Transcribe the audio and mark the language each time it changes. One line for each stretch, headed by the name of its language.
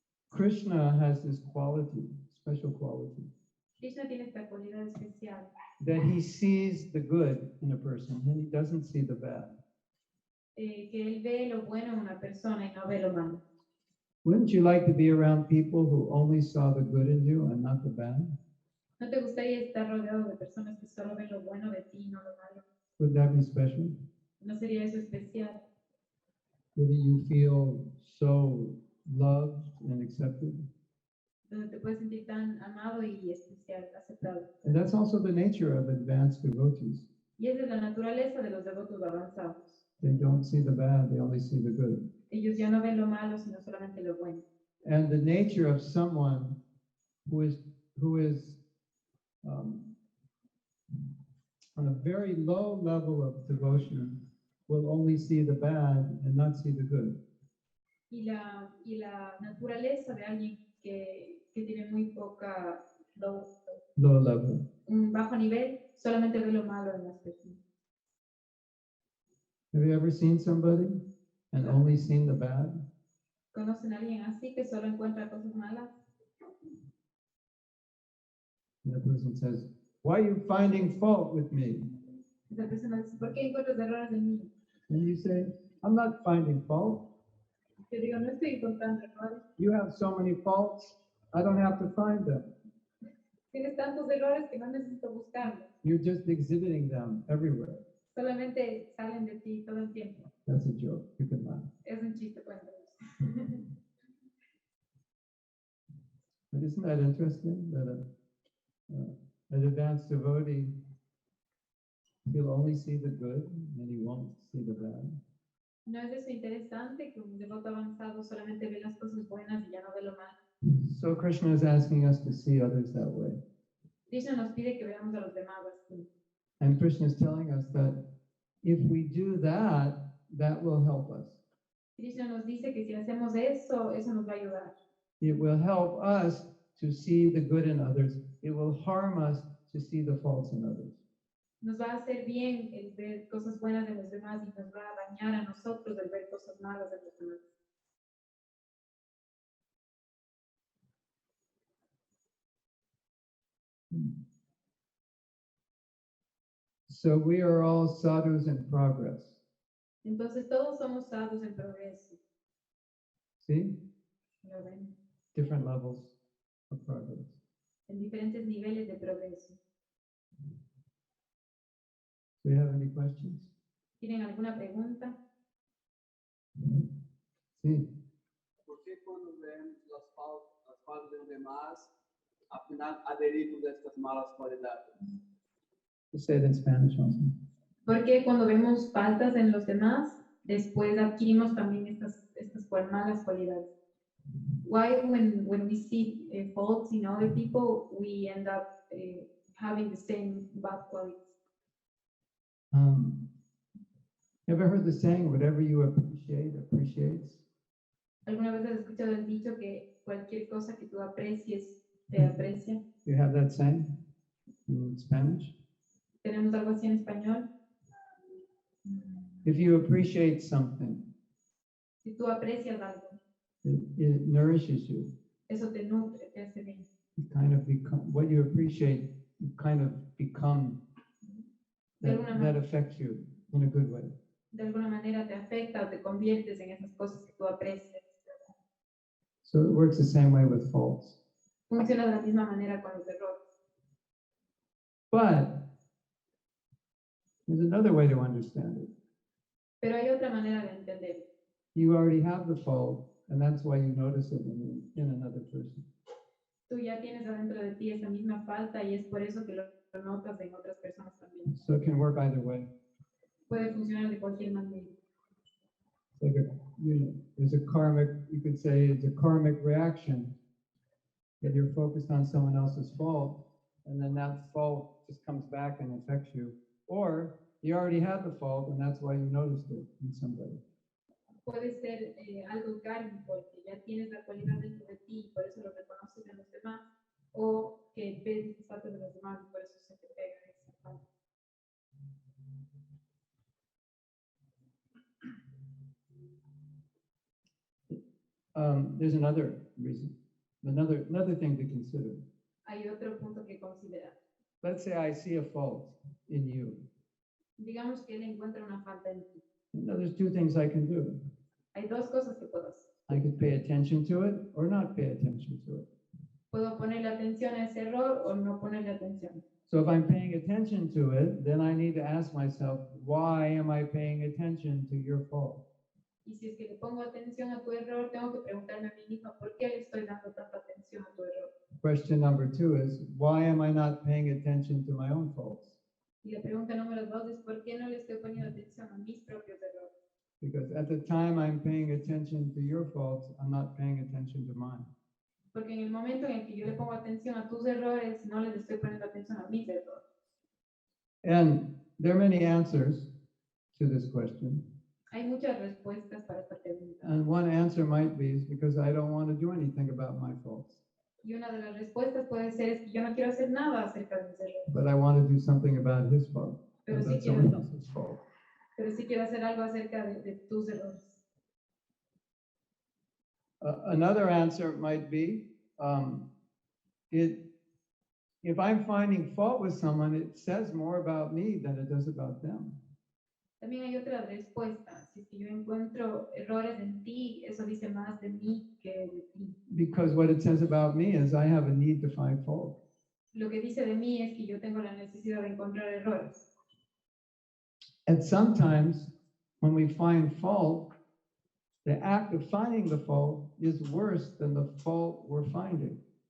English: Krishna has this quality, special quality,
Spanish: Krishna tiene esta cualidad especial,
English: that he sees the good in a person and he doesn't see the bad.
Spanish: que él ve lo bueno en una persona y no ve lo malo.
English: Wouldn't you like to be around people who only saw the good in you and not the bad?
Spanish: ¿No te gustaría estar rodeado de personas que solo ven lo bueno de ti y no lo malo?
English: Would that be special?
Spanish: ¿No sería eso especial?
English: Wouldn't you feel so loved and accepted?
Spanish: Donde te puedes sentir tan amado y especial, aceptado.
English: And that's also the nature of advanced devotees.
Spanish: Y esa es la naturaleza de los devotos avanzados.
English: They don't see the bad, they only see the good.
Spanish: Ellos ya no ven lo malo, sino solamente lo bueno.
English: And the nature of someone who is on a very low level of devotion will only see the bad and not see the good.
Spanish: Y la naturaleza de alguien que tiene muy poca,
English: Low level.
Spanish: un bajo nivel, solamente ve lo malo en las personas.
English: Have you ever seen somebody and only seen the bad?
Spanish: ¿Conocen a alguien así que solo encuentra cosas malas?
English: And the person says, "Why are you finding fault with me?"
Spanish: Esa persona dice, ¿por qué encuentras errores en mí?
English: And you say, "I'm not finding fault.
Spanish: Yo digo, no estoy encontrando errores.
English: You have so many faults, I don't have to find them.
Spanish: Tienes tantos errores que no necesito buscarlos.
English: You're just exhibiting them everywhere."
Spanish: Solamente salen de ti todo el tiempo.
English: That's a joke. You can laugh.
Spanish: Es un chiste, cuéntanos.
English: But isn't that interesting that an advanced devotee, he'll only see the good and he won't see the bad?
Spanish: ¿No es eso interesante que un devoto avanzado solamente ve las cosas buenas y ya no ve lo malo?
English: So Krishna is asking us to see others that way.
Spanish: Krishna nos pide que veamos a los demás así.
English: And Krishna is telling us that if we do that, that will help us.
Spanish: Krishna nos dice que si hacemos eso, eso nos va a ayudar.
English: It will help us to see the good in others. It will harm us to see the faults in others.
Spanish: Nos va a hacer bien el ver cosas buenas de los demás y nos va a dañar a nosotros el ver cosas malas de los demás.
English: So we are all sadhus in progress.
Spanish: Entonces todos somos sadhus en progreso.
English: See?
Spanish: ¿Lo ven?
English: Different levels of progress.
Spanish: En diferentes niveles de progreso.
English: Do you have any questions?
Spanish: ¿Tienen alguna pregunta? Sí. ¿Por qué cuando vemos las faltas de los demás, al final adherimos a estas malas cualidades?
English: Say it in Spanish also.
Spanish: Porque cuando vemos faltas en los demás, después adquirimos también estas por malas cualidades.
English: Why, when we see faults in other people, we end up having the same bad qualities? You ever heard the saying, whatever you appreciate, appreciates?
Spanish: ¿Alguna vez has escuchado el dicho que cualquier cosa que tú aprecies, te aprecia?
English: You have that saying in Spanish?
Spanish: ¿Tenemos algo así en español?
English: If you appreciate something,
Spanish: Si tú aprecias algo,
English: it nourishes you.
Spanish: eso te nutre, te hace bien.
English: You kind of become, what you appreciate, you kind of become, that affects you in a good way.
Spanish: De alguna manera te afecta o te conviertes en esas cosas que tú aprecias.
English: So it works the same way with faults.
Spanish: Funciona de la misma manera con los errores.
English: But there's another way to understand it.
Spanish: Pero hay otra manera de entender.
English: You already have the fault, and that's why you notice it in another person.
Spanish: Tú ya tienes adentro de ti esa misma falta y es por eso que lo notas en otras personas también.
English: So it can work either way.
Spanish: Puede funcionar de cualquier manera.
English: It's like there's a karmic, you could say it's a karmic reaction that you're focused on someone else's fault, and then that fault just comes back and affects you. Or you already had the fault, and that's why you noticed it in somebody.
Spanish: Puede ser algo kármico, que ya tienes la cualidad dentro de ti y por eso lo reconoces en los demás, o que ves las faltas de los demás y por eso se te pega esa falta.
English: There's another reason, another thing to consider.
Spanish: Hay otro punto que considerar.
English: Let's say I see a fault in you.
Spanish: Digamos que él encuentra una falta en ti.
English: Now, there's two things I can do.
Spanish: Hay dos cosas que puedo hacer.
English: I could pay attention to it or not pay attention to it.
Spanish: Puedo ponerle atención a ese error o no ponerle atención.
English: So if I'm paying attention to it, then I need to ask myself, why am I paying attention to your fault?
Spanish: Y si es que le pongo atención a tu error, tengo que preguntarme a mí misma por qué le estoy dando tanta atención a tu error.
English: Question number two is, why am I not paying attention to my own faults?
Spanish: Y la pregunta número 2 es por qué no le estoy poniendo atención a mis propios errores.
English: Because at the time I'm paying attention to your faults, I'm not paying attention to mine.
Spanish: Porque en el momento en el que yo le pongo atención a tus errores, no les estoy poniendo atención a mis errores.
English: And there are many answers to this question.
Spanish: Hay muchas respuestas para esta pregunta.
English: And one answer might be is because I don't want to do anything about my faults,
Spanish: Y una de las respuestas puede ser es que yo no quiero hacer nada acerca de mis errores,
English: but I want to do something about his fault.
Spanish: pero sí
English: That's
Spanish: quiero,
English: someone else's fault.
Spanish: hacer algo acerca de tus errores.
English: Another answer might be, if I'm finding fault with someone, it says more about me than it does about them.
Spanish: También hay otra respuesta. Si es que yo encuentro errores en ti, eso dice más de mí que de ti.
English: Because what it says about me is I have a need to find fault.
Spanish: Lo que dice de mí es que yo tengo la necesidad de encontrar errores.
English: And sometimes when we find fault, the act of finding the fault is worse than the fault we're finding.